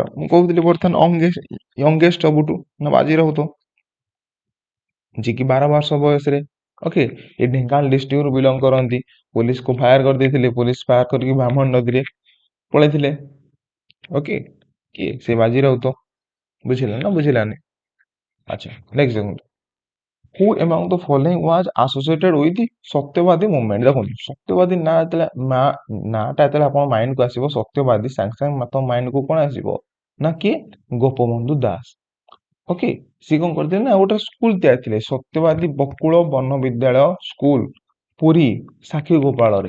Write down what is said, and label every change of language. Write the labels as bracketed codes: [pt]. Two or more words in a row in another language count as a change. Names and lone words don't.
[or] ମୁଁ କହୁଥିଲି ବର୍ତ୍ତମାନ ୟଙ୍ଗେଷ୍ଟ ସବୁଠୁ ନା ବାଜି ରାଉତ, ଯିଏକି 12 ବର୍ଷ ବୟସରେ ଓକେ ଏ ଢେଙ୍କାନାଳ ଡିଷ୍ଟ୍ରିକ୍ଟରୁ ବିଲଙ୍ଗ କରନ୍ତି। ପୋଲିସକୁ ଫାୟାର କରିଦେଇଥିଲେ, ପୋଲିସ ଫାୟାର କରିକି ବ୍ରାହ୍ମଣ ନଦୀରେ ପଳେଇଥିଲେ। ଓକେ, କିଏ ସେ ବାଜି ରାଉତ। ବୁଝିଲେ ନା ବୁଝିଲାନି? ଆଚ୍ଛା, ନେକ୍ସଟ ଦେଖନ୍ତୁ, [en] who among the following was associated with the Satyabadi Movement. [or] ଦେଖନ୍ତୁ ସତ୍ୟବାଦୀ ନାଁଟା ଯେତେବେଳେ ଆପଣ ମାଇଣ୍ଡକୁ ଆସିବ, ସତ୍ୟବାଦୀ ସାଙ୍ଗେ ସାଙ୍ଗେ ତମ ମାଇଣ୍ଡକୁ କଣ ଆସିବ ନା କିଏ, ଗୋପବନ୍ଧୁ ଦାସ। ଓକେ, ସିଏ କଣ କରିଥିଲେ ନା ଗୋଟେ ସ୍କୁଲ ତିଆରି ଥିଲେ, ସତ୍ୟବାଦୀ ବକୁଳ ବନ ବିଦ୍ୟାଳୟ ସ୍କୁଲ, ପୁରୀ ସାକ୍ଷୀ ଗୋପାଳରେ।